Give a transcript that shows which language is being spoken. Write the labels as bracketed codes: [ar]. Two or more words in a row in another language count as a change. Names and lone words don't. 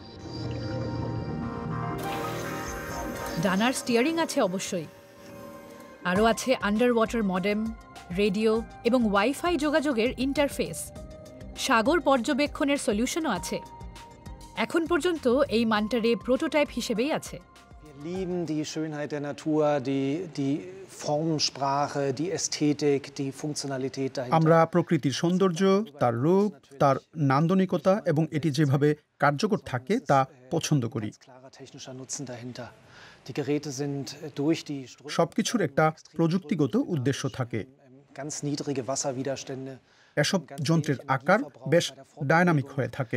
[bn] ডানার স্টিয়ারিং আছে অবশ্যই, আরও আছে [en] under water modem, [bn] রেডিও এবং ওয়াইফাই যোগাযোগের ইন্টারফেস। সাগর পর্যবেক্ষণের সলিউশনও আছে। এখন পর্যন্ত এই মান্টা রে প্রোটোটাইপ হিসেবেই আছে। [de] Wir lieben die Schönheit der Natur, die Formensprache, die Ästhetik, die Funktionalität dahinter. [bn] আমরা প্রকৃতির সৌন্দর্য, তার রূপ, তার নান্দনিকতা এবং এটি যেভাবে কার্যকর থাকে তা পছন্দ করি। সবকিছুর একটা প্রযুক্তিগত উদ্দেশ্য থাকে। এসব যন্ত্রের আকার বেশ ডায়নামিক হয়ে থাকে।